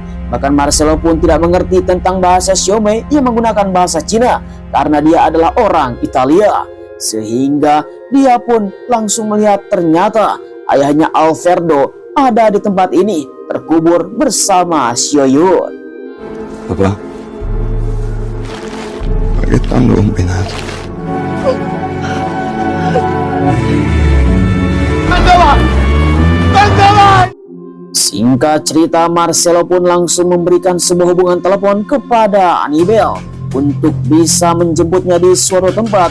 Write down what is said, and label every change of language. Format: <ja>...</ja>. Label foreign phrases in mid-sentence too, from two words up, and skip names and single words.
<id>Bahkan Marcelo pun tidak mengerti tentang bahasa Xiaomei yang menggunakan bahasa Cina karena dia adalah orang Italia. Sehingga dia pun langsung melihat ternyata ayahnya Alfredo ada di tempat ini terkubur bersama Xiaoyun.</id> <it>Papà? Ma che t'hanno combinato?</it> <id>Singkat cerita, Marcelo pun langsung memberikan sebuah hubungan telepon kepada Hannibal untuk bisa menjemputnya di suatu tempat.</id>